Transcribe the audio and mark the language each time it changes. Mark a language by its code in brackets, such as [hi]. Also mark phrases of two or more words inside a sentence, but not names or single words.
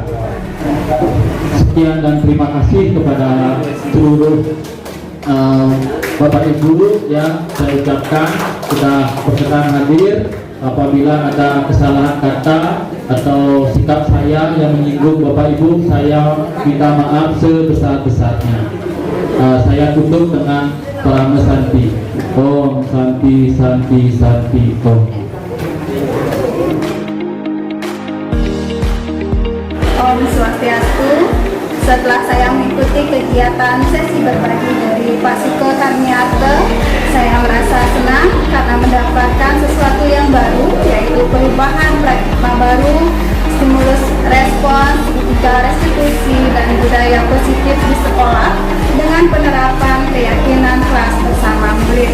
[id] Sekian dan terima kasih kepada seluruh Bapak Ibu yang saya ucapkan sudah berkenan hadir. Apabila ada kesalahan kata atau sikap saya yang menyinggung Bapak Ibu, saya minta maaf sebesar-besarnya. Saya tutup dengan Parama Santi. [sa] Om Santi Santi Santi Om. [ban] Om Swastiastu. [id] Setelah saya mengikuti kegiatan sesi berbagi dari Pak Siko Tarmiate, saya merasa senang karena mendapatkan sesuatu yang baru, yaitu perubahan paradigma baru, stimulus respons, etika restitusi, dan budaya positif di sekolah dengan penerapan keyakinan kelas bersama murid.